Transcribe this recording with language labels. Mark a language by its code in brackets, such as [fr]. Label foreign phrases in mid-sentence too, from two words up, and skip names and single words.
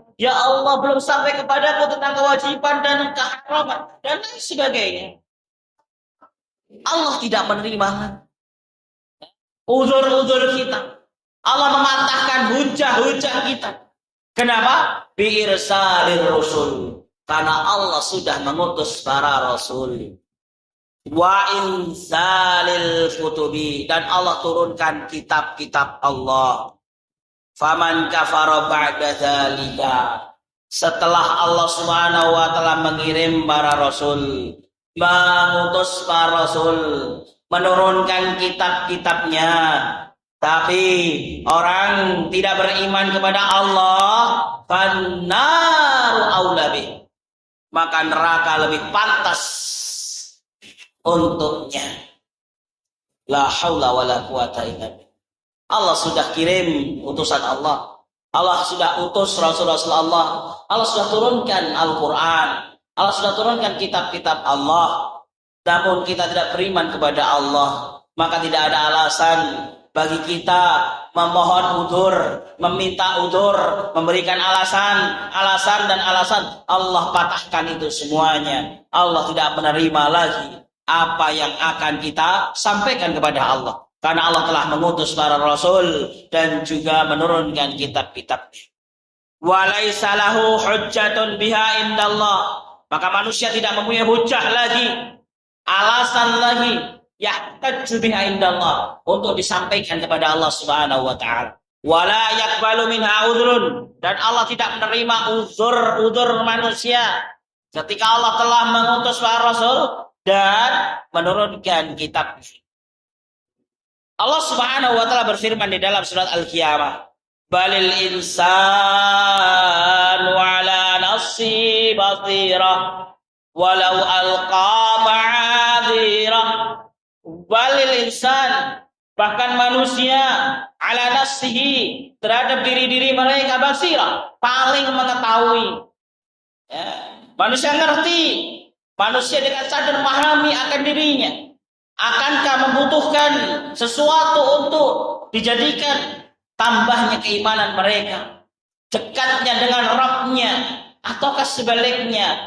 [id] Ya Allah, belum sampai kepadaku tentang kewajiban dan keharaman dan lain sebagainya. Allah tidak menerima uzur-uzur kita. Allah mematahkan hujah-hujah kita. Kenapa? [ar] بإرسال الرسل. [id] Karena Allah sudah mengutus para rasul. [ar] وإنزال الكتب, [id] dan Allah turunkan kitab-kitab Allah. [ar] فمن كفر بعد ذلك, [id] setelah Allah [ar] سبحانه وتعالى [id] mengirim para rasul, mengutus para rasul, menurunkan kitab-kitabnya, tapi orang tidak beriman kepada Allah, [ar] فالنار أولى به, [id] maka neraka lebih pantas untuknya. [ar] لا حول ولا قوة إلا بالله. [id] Allah sudah kirim utusan Allah. Allah sudah utus Rasul-Rasul Allah. Allah sudah turunkan Al-Quran. Allah sudah turunkan kitab-kitab Allah. Namun kita tidak beriman kepada Allah, maka tidak ada alasan bagi kita memohon udzur, meminta udzur, memberikan alasan. Allah patahkan itu semuanya. Allah tidak menerima lagi apa yang akan kita sampaikan kepada Allah, karena Allah telah mengutus para rasul dan juga menurunkan kitab-kitabnya. [ar] وليس له حجة بها عند الله, [id] maka manusia tidak mempunyai hujah lagi, alasan lagi, [ar] يحتج بها عند الله, [id] untuk disampaikan kepada Allah [ar] سبحانه وتعالى. ولا يقبل منها عذر, [id] dan Allah tidak menerima uzur manusia ketika Allah telah mengutus para rasul dan menurunkan kitab. Allah [ar] سبحانه وتعالى [id] berfirman di dalam surat Al-Qiyamah, [ar] بل الإنسان على نفسه بصيرة ولو ألقى معاذيره. بل الإنسان, [id] bahkan manusia, [ar] على نفسه, [id] terhadap diri-diri mereka basirah, paling mengetahui. Ya. Manusia ngerti, manusia dengan sadar memahami akan dirinya. Akankah membutuhkan sesuatu untuk dijadikan tambahnya keimanan mereka, dekatnya dengan Rabb-nya, ataukah sebaliknya?